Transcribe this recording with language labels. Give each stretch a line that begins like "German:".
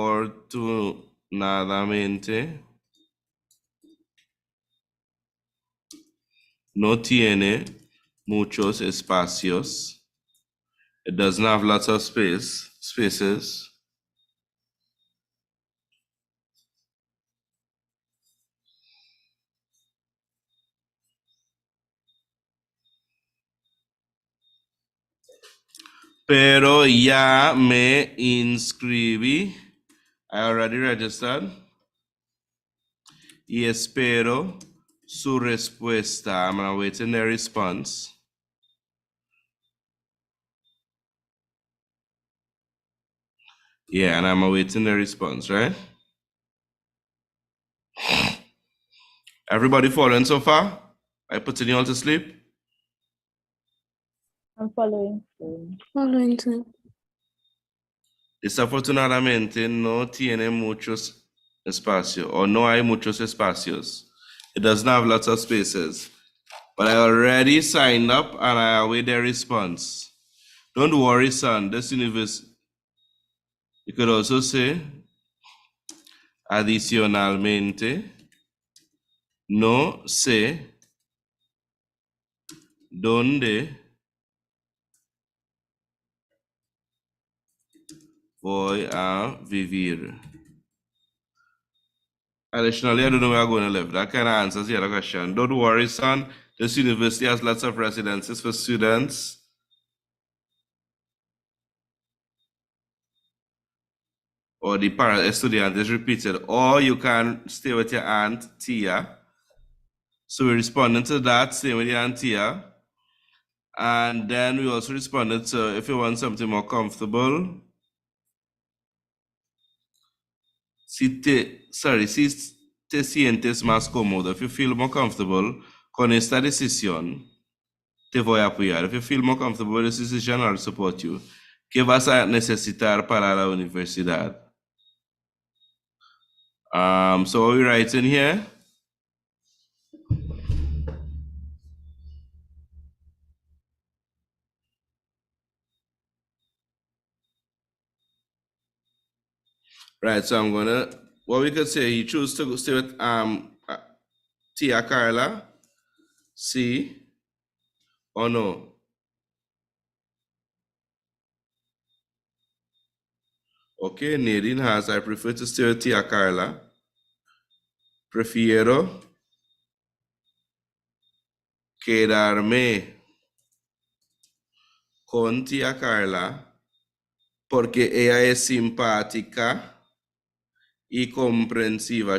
Spanish: Desafortunadamente no tiene muchos espacios.
English: It doesn't have lots of spaces.
Spanish: Pero ya me inscribí.
English: I already registered.
Spanish: Y espero su respuesta.
English: I'm awaiting their response. Yeah, and I'm awaiting the response, right? Everybody following so far? I putting you all to sleep? I'm following soon. Following too.
Spanish: Desafortunadamente no tiene muchos espacios,
English: or
Spanish: no hay muchos espacios.
English: It doesn't have lots of spaces. But I already signed up and I await their response. Don't worry, son. This universe, you could also say,
Spanish: adicionalmente, no sé dónde voy a vivir.
English: Additionally, I don't know where I'm going to live. That kind of answers the other question. Don't worry, son. This university has lots of residences for students. Or the student is repeated. Or you can stay with your aunt, Tia. So we're responding to that, stay with your aunt, Tia. And then we also responded to if you want something more comfortable.
Spanish: Si te sientes más cómodo,
English: if you feel more comfortable
Spanish: con esta decisión, te voy a apoyar.
English: If you feel more comfortable with this decision, I'll support you.
Spanish: ¿Qué vas a necesitar para la universidad?
English: So what are we writing here? Right, so I'm gonna, what we could say, you choose to stay with Tia Carla, sí or no? Okay, Nadine has, I prefer to stay with Tia Carla.
Spanish: Prefiero quedarme con Tia Carla porque ella es simpática y comprensiva.